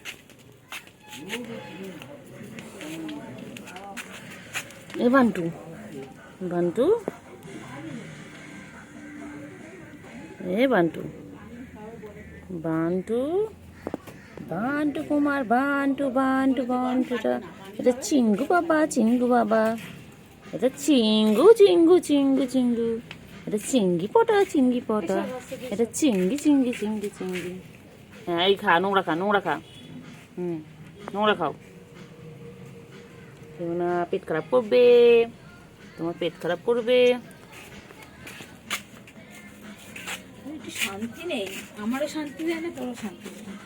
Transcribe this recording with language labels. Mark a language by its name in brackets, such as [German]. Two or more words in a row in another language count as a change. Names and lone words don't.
[Bangla] এ বান্টু, বান্টু এ বান্টু, বান্টু বান্টু কুমার, বান্টু বান্টু বান্টুটা, এটা চিঙ্গু বাবা, চিঙ্গু বাবা, এটা চিঙ্গু চিঙ্গু চিঙ্গু চিঙ্গু, এটা চিঙ্গি পটা, চিঙ্গি পটা, এটা চিঙ্গি চিঙ্গি চিঙ্গি চিঙ্গি। হ্যাঁ এই খা, নোংরা খা, নোংরা খা, নোংরা খাও। কেউ না পেট খারাপ করবে, তোমার পেট খারাপ করবে। একটু শান্তি নেই, আমারও শান্তি দেয় না, তোরও শান্তি দেয় না।